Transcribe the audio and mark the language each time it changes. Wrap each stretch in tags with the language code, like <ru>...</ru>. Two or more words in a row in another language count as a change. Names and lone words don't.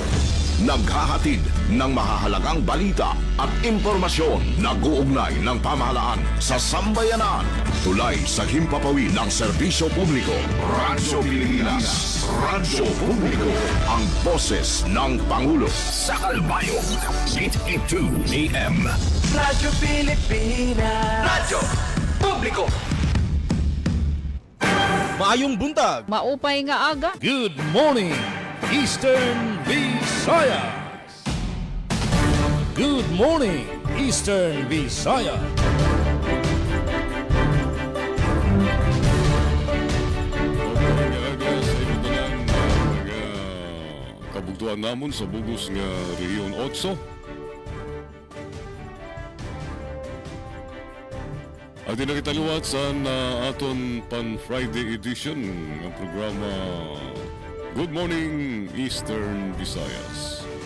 <tl>Naghahatid ng mahahalagang balita at impormasyon na guugnay ng pamahalaan sa sambayanan. Tulay sa himpapawid ng serbisyo publiko. Radyo Pilipinas. Radyo Publiko. Ang boses ng Pangulo. Sa Kalbayog, 882 AM. Radyo Pilipinas. Radyo Publiko.</tl> <ceb>Maayong buntag.</ceb> <war>Maupay nga aga.</war> <en>Good morning, Eastern Visayas. Good morning, Eastern Visayas.</en> <war>Kabugtuan namon sa bugos nga Rehiyon 8. At nakitaluwat sa aton pan</war> <en>Friday edition</en> <war>ng programa Good Morning Eastern Visayas.</war>